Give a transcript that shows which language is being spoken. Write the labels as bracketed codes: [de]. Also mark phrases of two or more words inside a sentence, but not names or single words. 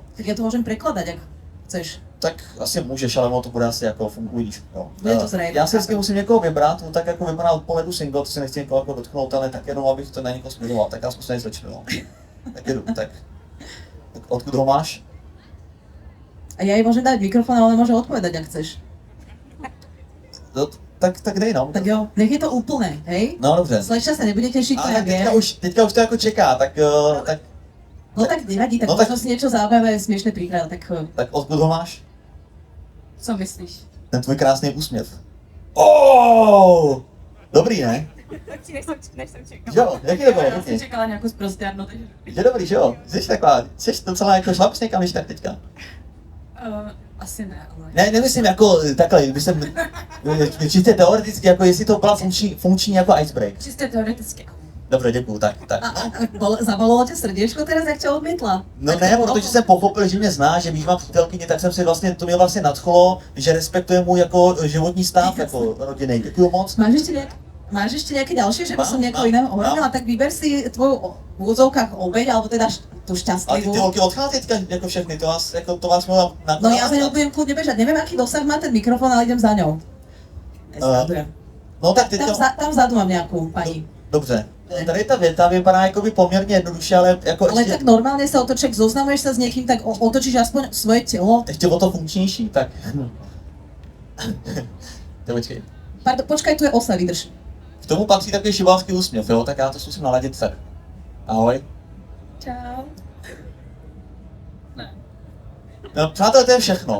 [sk] Tak ja to môžem prekladať, ak chceš. [cs] Tak asi můžeš, ale ono to bude asi jako fungujíš. Jo. Bude to zřejmě. Já si vždycky musím někoho vybrat, no tak jako vypadá od pohledu single, to si nechci někoho jako dotknout, ale tak jenom abych to na někoho směřoval, tak já zkusím slečnu, no. Tak jedu, tak odkud ho máš? [sk] A ja jej môžem dať mikrofón, ale môže odpovedať, ak chceš. [cs] No, tak dej no. [sk] Tak jo, nech je to úplné, hej? [cs] No dobře. [sk] Slečna sa nebude tešiť, to ja Ale viem. [cs] teďka už to jako čeká, tak No tak nevadí, tak No tak- [sk] možno si niečo zaujímavé, smiešné prihrať, [cs] tak odkud ho máš? Co myslíš? Ten tvůj krásný úsměv. Oh! Dobrý, ne? Než jsem čekala. Jo, jaký to bylo? Já jsem Pěkně. čekala nějakou zprostěrnu, takže... Je dobrý, že jo? Jsi docela jako šlap někam, když tak teďka. Asi ne, ale... Ne, nemyslím jako takhle, myslím čistě teoreticky, jako jestli to byla funkční jako icebreak. Čistě teoreticky. Dobře, děkuju, tak. [sk] Zabolilo ťa srdiečko teraz, jak ťa odmietla? [cs] No ne, protože jsem pochopil, že mě zná, že víš, mám přítelkyni, tak jsem si vlastně, to mě vlastně nadchlo, že respektuje můj jako životní stav, jako rodinný. Děkuju moc. [sk] Máš ešte nejaké ďalšie, že by som Mám, niekoho iného ohromila? Tak vyber si tvoju v úzovkách obeď, alebo teda tú [cs] Ale [sk] šťastlivú. [cs] ty holky odchází teďka jako všechny, to vás mohla na... [sk] No ja za ňou budem kľudne bežať, neviem aký dosah má ten mikrofón, ale idem za ňou. [cs] No tak teďka... [sk] Tam vzadu mám nejakú pani. [cs] Dobře. Tady ta věta vypadá jakoby poměrně jednoduše, ale jako Ale ještě... [sk] tak normálne sa otočíš, zoznamuješ sa s niekým, tak otočíš aspoň svoje telo. [cs] Ještě o to funkčnější, tak... To počkej. [sk] Pardon, počkaj, tu je osa, vydrž. [cs] K tomu patří takový šibalský úsměv, jo, tak já to zkusím naladit tak. Ahoj. Čau. No, přátelé, to je všechno.